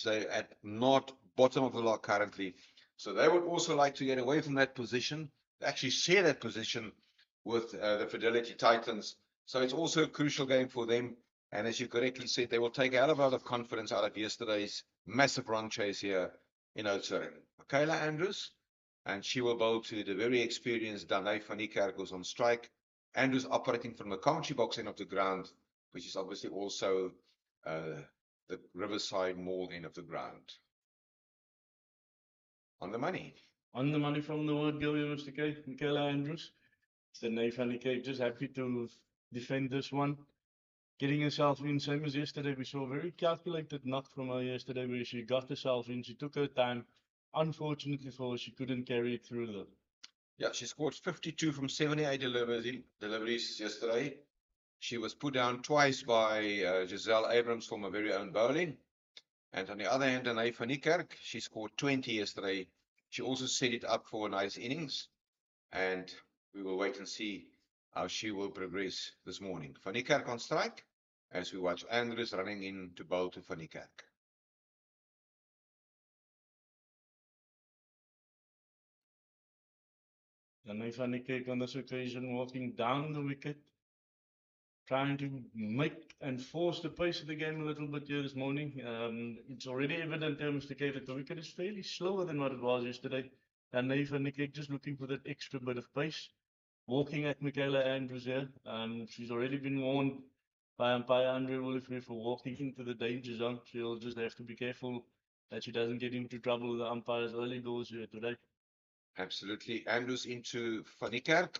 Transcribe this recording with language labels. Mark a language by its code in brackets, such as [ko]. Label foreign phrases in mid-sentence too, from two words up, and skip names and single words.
[en] They're at not bottom of the lot currently. So they would also like to get away from that position, actually share that position with the Fidelity Titans. So it's also a crucial game for them. And as you correctly said, they will take a hell of a lot of confidence out of yesterday's massive run chase here in Oudtshoorn. Michaela Andrews, and she will bowl to the very experienced Danae van die Kerk, who's on strike. Andrews operating from the commentary box end of the ground, which is obviously also the Riverside Mall end of the ground. On the money. On the money from the word go, Mr. K, Michaela Andrews. Danae van die Kerk just happy to defend this one. Getting herself in, same as yesterday. We saw a very calculated knock from her yesterday where she got herself in. She took her time. Unfortunately for her, she couldn't carry it through though. Yeah, she scored 52 from 78 deliveries yesterday. She was put down twice by Giselle Abrams from her very own bowling. And on the other hand, Danae van die Kerk, she scored 20 yesterday. She also set it up for a nice innings. And we will wait and see how she will progress this morning. Van die Kerk on strike as we watch Andrews running in to bowl to Van die Kerk. Danae van die Kerk on this occasion walking down the wicket, trying to make and force the pace of the game a little bit here this morning. It's already evident there, Mr. K, that the wicket is fairly slower than what it was yesterday. Danae van die Kerk just looking for that extra bit of pace. Walking at Michaela Andrews here. She's already been warned by umpire Andre Willifree for walking into the danger zone. She'll just have to be careful that she doesn't get into trouble with the umpire's early goals here today. Absolutely. Andrews into Van die Kerk.